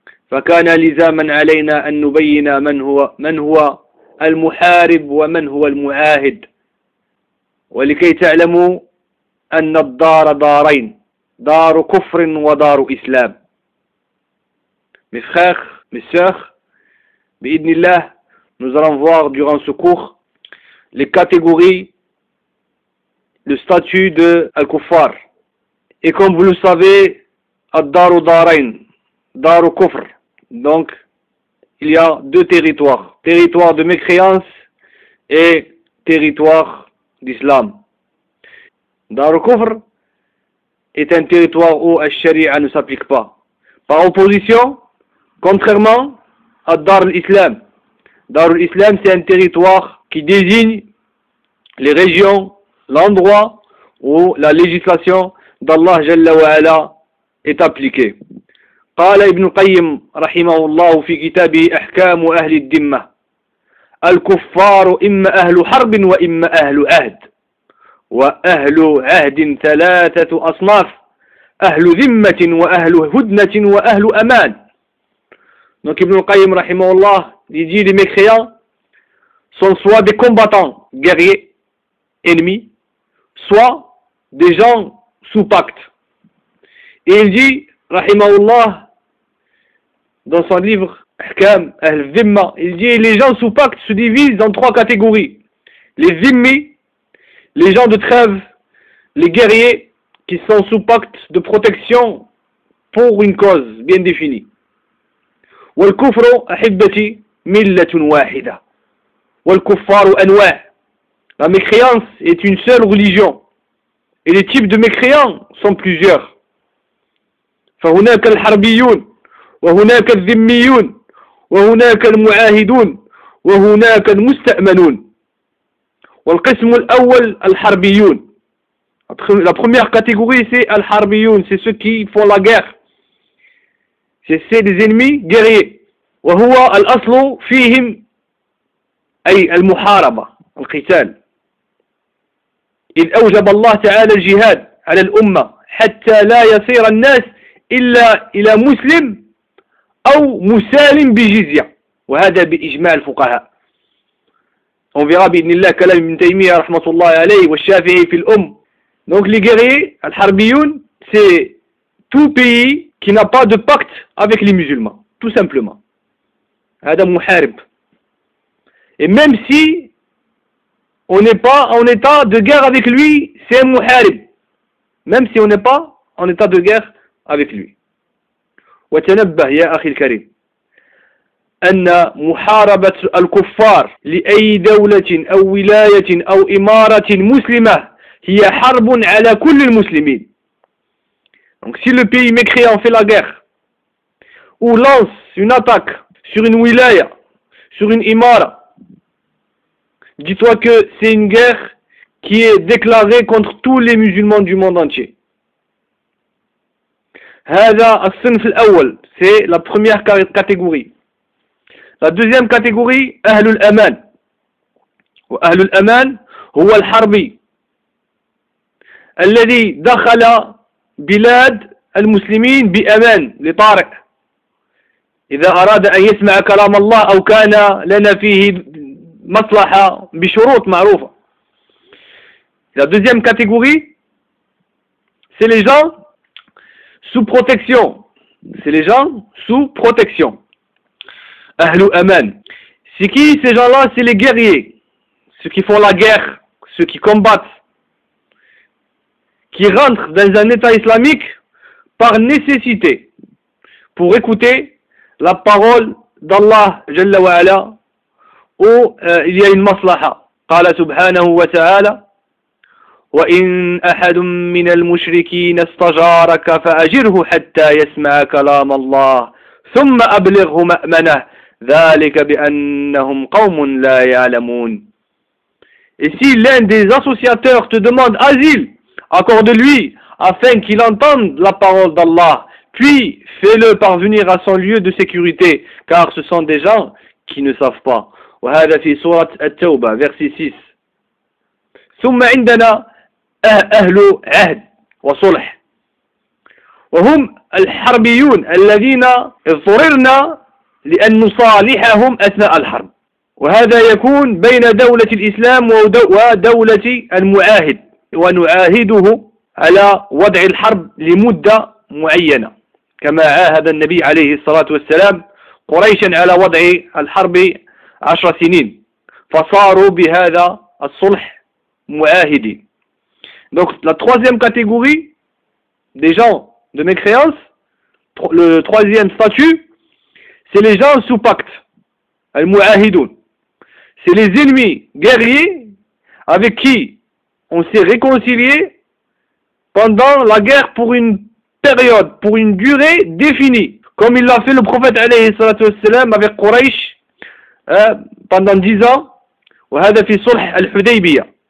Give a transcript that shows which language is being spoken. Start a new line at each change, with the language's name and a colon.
Arabic: فكان لزاما علينا أن نبين من هو المحارب ومن هو المعاهد، ولكي تعلموا أن الدار دارين، دار كفر ودار إسلام.
French: Mes sœurs, bi'idnillah, nous allons voir durant ce cours les catégories, le statut de al-kuffar. Et comme vous le savez,
Arabic: ad-daru darain, daru kufr.
French: Donc, il y a deux territoires, territoire de mécréance et territoire d'islam. Daru kufr est un territoire où al-sharia ne s'applique pas. Par opposition, contrairement à Dar al-Islam, Dar al-Islam c'est un territoire qui désigne les régions, l'endroit où la législation d'Allah Jalla wa Ala est appliquée.
Arabic: قال ابن القيم رحمه الله في كتابه أحكام أهل الدمة الكفار إما أهل حرب وإما أهل عهد وأهل عهد ثلاثة أصناف أهل ذمة وأهل هدنة وأهل أمان.
French: Donc Ibn al-Qayyim, rahimahullah, il dit les mécréants sont soit des combattants guerriers, ennemis, soit des gens sous pacte. Et il dit, rahimahullah, dans son livre, Ahkam al-Zimma, il dit les gens sous pacte se divisent en trois catégories. Les zimmis, les gens de trêve, les guerriers qui sont sous pacte de protection pour une cause bien définie.
Arabic: والكفر أحبتي ملة واحدة والكفار أنواع.
French: La mécréance est une seule religion et les types de mécréants sont plusieurs.
Arabic: فهناك الحربيون وهناك الذميون وهناك المعاهدون وهناك المستأمنون. والقسم الأول الحربيون.
French: La première catégorie c'est الحربيون, c'est ceux qui font la guerre. C'est des ennemis guerriers.
Arabic: وهو الأصل فيهم أي المحاربة القتال. إذ أوجب الله تعالى الجهاد على الأمة حتى لا يصير الناس إلا إلى مسلم أو مسالم بجزية، وهذا بإجماع الفقهاء.
French: On verra
Arabic: بإذن الله
French: كلام ابن تيمية رحمة الله عليه والشافعي في الأم. Donc les guerriers, les harbiyouns, c'est tout pays qui n'a pas de pacte avec les musulmans, tout simplement. Et même si on n'est pas en état de guerre avec lui, c'est un muharib. Même si on n'est pas en état de guerre avec lui.
Arabic: وتنبه يا أخي الكريم أن محاربة الكفار لأي دولة أو ولاية أو إمارة مسلمة هي حرب على كل المسلمين.
French: Donc si le pays mécréant fait la guerre ou lance une attaque sur une wilaya, sur une imara, dis-toi que c'est une guerre qui est déclarée contre tous les musulmans du monde entier.
Arabic: Hada as-sunf al-awwal,
French: c'est la première catégorie. La deuxième catégorie, ahlul aman.
Arabic: Ahlul aman, huwa al-harbi. Alladhi dakhala bilad al-muslimin bi aman, li tariq. إذا أراد أن يسمع كلام الله أو كان لنا فيه مصلحة بشروط معروفة.
French: La deuxième catégorie, c'est les gens sous protection. C'est les gens sous protection. أهل أمان. C'est qui ces gens-là? C'est les guerriers. Ceux qui font la guerre. Ceux qui combattent. Qui rentrent dans un état islamique par nécessité. pour écouter la parole d'Allah Jalla wa Ala, où il y a une maslaha.
Arabic: قال سبحانه وتعالى وإن أحد من المشركين استجارك فأجره حتى يسمع كلام الله ثم أبلغه مأمنه ذلك بأنهم قوم لا يعلمون.
French: Et si l'un des associateurs te demande asile, accorde-lui afin qu'il entende la parole d'Allah, puis fais-le parvenir à son lieu de sécurité, car ce sont des gens qui ne savent pas.
Arabic: وهذا في سورة التوبة
French: verset 6.
Arabic: ثم عندنا أهل عهد وصلح وهم الحربيون الذين اضطررنا لأن نصالحهم أثناء الحرب، وهذا يكون بين دولة الإسلام ودولة المعاهد، ونعاهده على وضع الحرب لمدة معينة كما عاهد النبي عليه الصلاة والسلام قريشا على وضع الحرب 10 سنين، فصاروا بهذا الصلح معاهدين.
French: Donc la troisième catégorie des gens de mécréance, le troisième statut, c'est les gens sous pacte, al-mu'ahidun. C'est les ennemis guerriers avec qui on s'est réconcilié pendant la guerre pour une période, pour une durée définie, comme il l'a fait le prophète alayhi salatu wassalam avec Quraysh pendant 10 ans,
Arabic: wa hadha fi sulh al-Hudaybiyah.